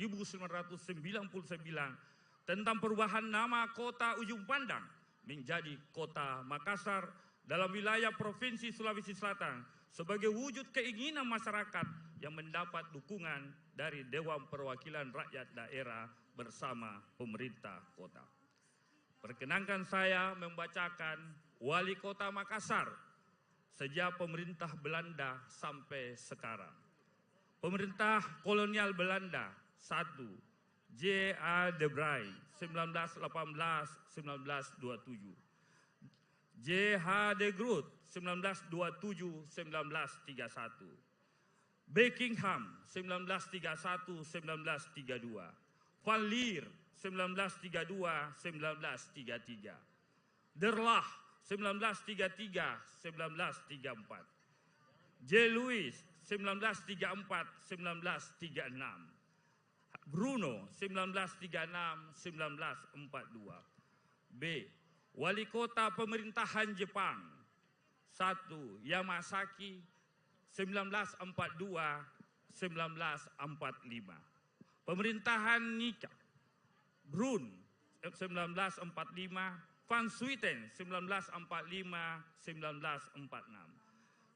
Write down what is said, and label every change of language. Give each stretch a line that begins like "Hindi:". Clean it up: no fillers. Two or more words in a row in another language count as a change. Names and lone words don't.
Indonesian: 1999 tentang perubahan nama kota Ujung Pandang menjadi Kota Makassar dalam wilayah Provinsi Sulawesi Selatan sebagai wujud keinginan masyarakat yang mendapat dukungan dari Dewan Perwakilan Rakyat Daerah bersama pemerintah kota. Perkenankan saya membacakan Wali Kota Makassar sejak pemerintah Belanda sampai sekarang. Pemerintah kolonial Belanda 1. J.A. de Bry 1918-1927. J.H. de Groot 1927-1931. Buckingham 1931-1932. Van Leer 1932-1933. Derlah 1933-1934. J. Louis 1934-1936. Bruno 1936-1942. B. Wali Kota Pemerintahan Jepang 1. Yamasaki 1942-1945. Pemerintahan Nika Brun 1945, Van Swieten 1945-1946.